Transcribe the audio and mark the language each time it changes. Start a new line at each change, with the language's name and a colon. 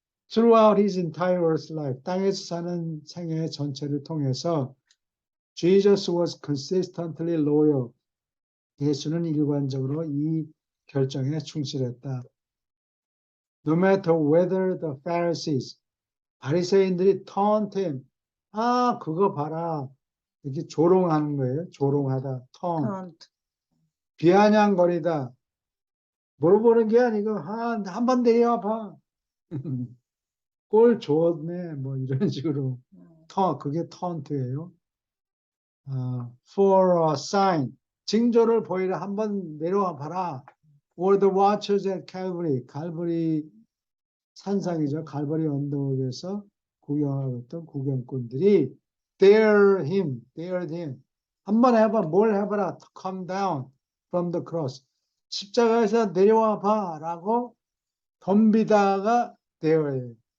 English: Throughout his entire earth's life,
Korean: 땅에서 사는 생애 전체를 통해서
English: Jesus was consistently loyal.
Korean: 예수는 일관적으로 이 결정에 충실했다.
English: No matter whether the Pharisees,
Korean: 바리새인들이
English: taunt him,
Korean: 그거 봐라. 이렇게 조롱하는 거예요. 조롱하다, taunt. 비아냥거리다. 물어보는 게 아니고 한번 내려와봐. 꼴 좋네. 뭐 이런 식으로. 그게 taunt예요.
English: For a sign.
Korean: 징조를 보이라 한번 내려와 봐라.
English: Or the watchers at Calvary.
Korean: 갈보리 산상이죠. 갈보리 언덕에서 구경하고 있던 구경꾼들이
English: dared him.
Korean: 한번 해봐. 뭘 해봐라.
English: To come down from the cross.
Korean: 십자가에서 내려와 봐라고 덤비다가 dare예요.